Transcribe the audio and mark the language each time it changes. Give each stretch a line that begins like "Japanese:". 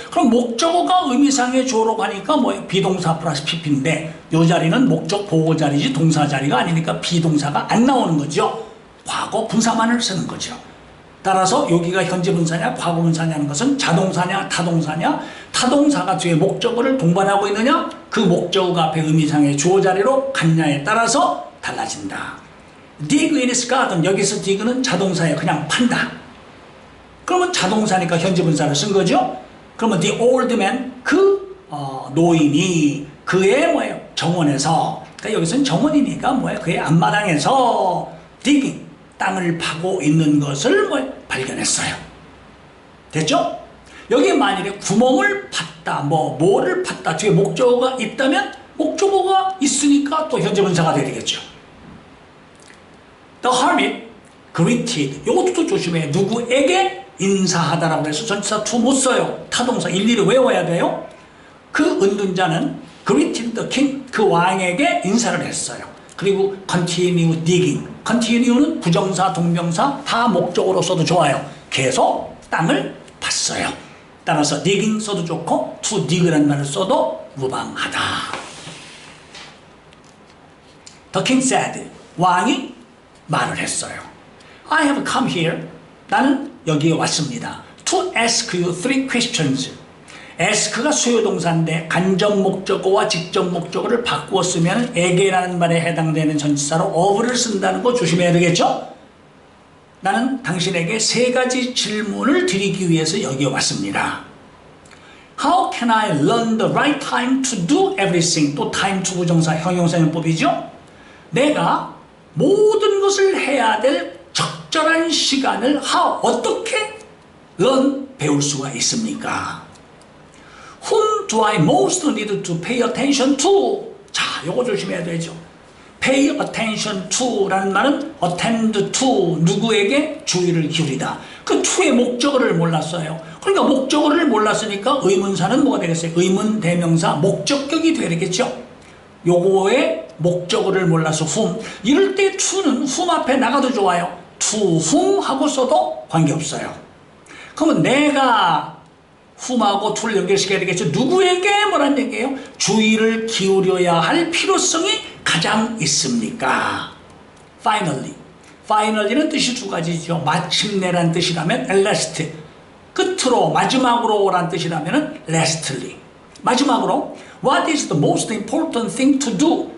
Korean: 그럼 목적어가 의미상의 주어로 가니까 뭐 비동사 플러스 pp인데 요 자리는 목적 보호 자리지 동사 자리가 아니니까 비동사가 안 나오는 거죠. 과거 분사만을 쓰는 거죠. 따라서 여기가 현재 분사냐 과거 분사냐는 것은 자동사냐 타동사냐 타동사가 뒤에 목적어를 동반하고 있느냐 그 목적어가 앞에 의미상의 주어 자리로 갔냐에 따라서 달라진다.
English: dig in his garden
Korean: 여기서 dig는 자동사예요. 그냥 판다. 그러면 자동사니까 현재 분사를 쓴 거죠. 그러면 the old man 그 노인이 그의 뭐예요? 정원에서 그러니까 여기서는 정원이니까 뭐예요? 그의 앞마당에서 digging 땅을 파고 있는 것을 발견했어요. 됐죠? 여기에 만일에 구멍을 팠다, 뭐를 팠다, 뒤에 목적어가 있다면 목적어가 있으니까 또 현재 분사가 되겠죠.
English: The hermit greeted.
Korean: 이것도 또 조심해요. 누구에게 인사하다라고 해서 전치사 to 못 써요. 타동사 일일이 외워야 돼요. 그 은둔자는
English: greeted the king.
Korean: 그 왕에게 인사를 했어요.
English: 그리고 continue digging.
Korean: continue는 부정사, 동명사 다 목적어로 써도 좋아요. 계속 땅을 팠어요. 따라서 digging 써도 좋고
English: to dig
Korean: 라는 말을 써도 무방하다.
English: The king said.
Korean: 왕이 말을 했어요.
English: I have come here.
Korean: 나는 여기에 왔습니다.
English: To ask you three questions.
Korean: ask가 수요동사인데 간접 목적어와 직접 목적어를 바꾸어 쓰면 에게라는 말에 해당되는 전치사로 of를 쓴다는 거 조심해야 되겠죠? 나는 당신에게 세 가지 질문을 드리기 위해서 여기에 왔습니다.
English: How can I learn the right time to do everything?
Korean: 또 time to 부정사 형용사용법이죠? 내가 모든 것을 해야 될 적절한 시간을 어떻게 배울 수가 있습니까?
English: Whom do I most need to pay attention to?
Korean: 자, 요거 조심해야 되죠. pay attention to 라는 말은 attend to, 누구에게 주의를 기울이다. 그 to의 목적어를 몰랐어요. 그러니까 목적어를 몰랐으니까 의문사는 뭐가 되겠어요? 의문 대명사 목적격이 되겠죠. 요거의 목적어를 몰라서 whom. 이럴 때 to는 whom 앞에 나가도 좋아요. to whom 하고 써도 관계없어요. 그러면 내가 whom하고 to를 연결시켜야 되겠죠. 누구에게 뭐란 얘기예요? 주의를 기울여야 할 필요성이 가장 있습니까? Finally. Finally는 뜻이 두 가지죠. 마침내란 뜻이라면 last. 끝으로 마지막으로 란 뜻이라면 lastly. 마지막으로
English: What is the most important thing to do?